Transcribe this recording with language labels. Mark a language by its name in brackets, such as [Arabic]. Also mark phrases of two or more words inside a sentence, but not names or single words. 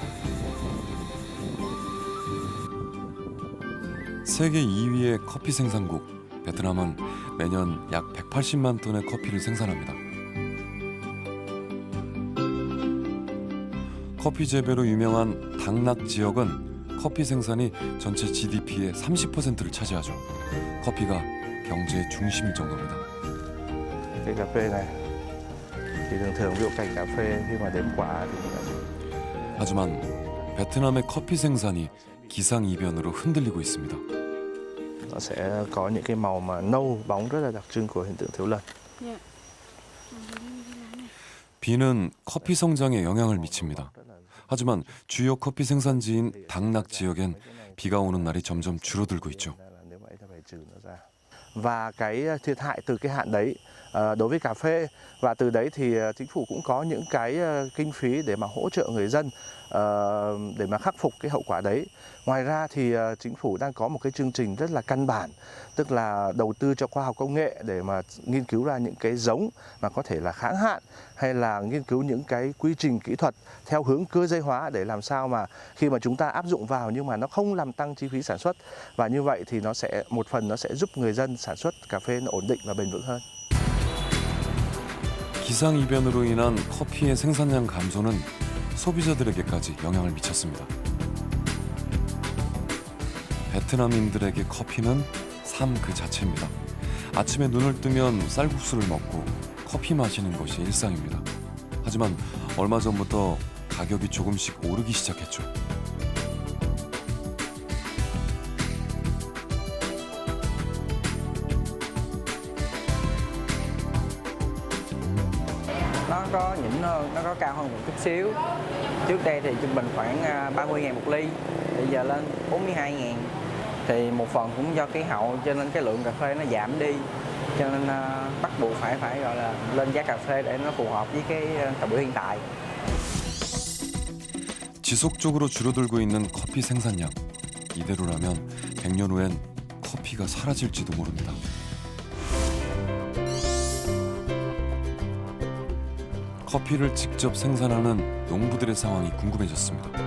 [Korean] 세계 2위의 커피 생산국 베트남은 매년 약 180만 톤의 커피를 생산합니다. 커피 재배로 유명한 당락 지역은 커피 생산이 전체 GDP의 30%를 차지하죠. 커피가 경제의 중심일 정도입니다. [Vietnamese] Cái cà phê này thì thường ví dụ cành cà phê khi mà đếm quả thì [Korean] 하지만 베트남의 커피 생산이 기상이변으로 흔들리고 있습니다. [Vietnamese] nó sẽ có những cái màu mà nâu bóng rất là đặc trưng của hiện tượng thiếu lần. [Korean] 비는 커피 성장에 영향을 미칩니다. 하지만 주요 커피 생산지인 당락 지역엔 비가 오는 날이 점점 줄어들고 있죠. [Vietnamese] Và cái thiệt hại từ cái hạn đấy đối với cà phê, và từ đấy thì chính phủ cũng có những cái kinh phí để mà hỗ trợ người dân để mà khắc phục cái hậu quả đấy. Ngoài ra thì chính phủ đang có một cái chương trình rất là căn bản, tức là đầu tư cho khoa học công nghệ để mà nghiên cứu ra những cái giống mà có thể là kháng hạn, hay là nghiên cứu những cái quy trình kỹ thuật theo hướng cơ giới hóa để làm sao mà khi mà chúng ta áp dụng vào nhưng mà nó không làm tăng chi phí sản xuất, và như vậy thì nó sẽ một phần nó sẽ giúp người dân sản xuất cà phê nó ổn định và bền vững hơn. [Korean] 기상이변으로 인한 커피의 생산량 감소는 소비자들에게까지 영향을 미쳤습니다. 베트남인들에게 커피는 삶 그 자체입니다. 아침에 눈을 뜨면 쌀국수를 먹고 커피 마시는 것이 일상입니다. 하지만 얼마 전부터 가격이 조금씩 오르기 시작했죠. [Vietnamese] Nó có nhỉnh hơn, nó có cao hơn một chút xíu. Trước đây thì trung bình khoảng 30.000 một ly, bây giờ lên 42.000. Thì một phần cũng do khí hậu cho nên cái lượng cà phê nó giảm đi, cho nên bắt buộc phải gọi là lên giá cà phê để nó phù hợp với cái thời buổi hiện tại. [Korean] 지속적으로 줄어들고 있는 커피 생산량. 이대로라면 100년 후엔 커피가 사라질지도 모릅니다. 커피를 직접 생산하는 농부들의 상황이 궁금해졌습니다.